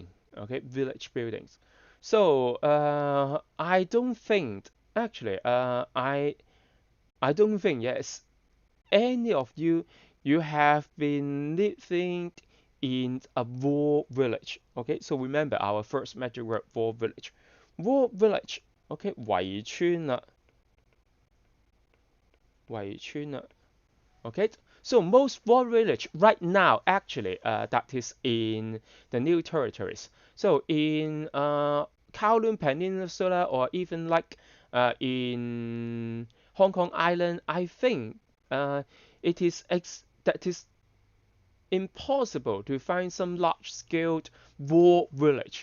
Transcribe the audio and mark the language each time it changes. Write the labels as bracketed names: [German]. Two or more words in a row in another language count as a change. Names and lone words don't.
[English] Okay, village buildings. So I don't think actually. I don't think yes any of you have been living in a war village. Okay, so remember our first magic word, war village. War village. Okay, [Cantonese] 圍村啦，圍村啦。 [English] Okay, so most war village right now actually that is in the new territories. So in Kowloon Peninsula or even like in Hong Kong Island, I think it is that is impossible to find some large-scale war village.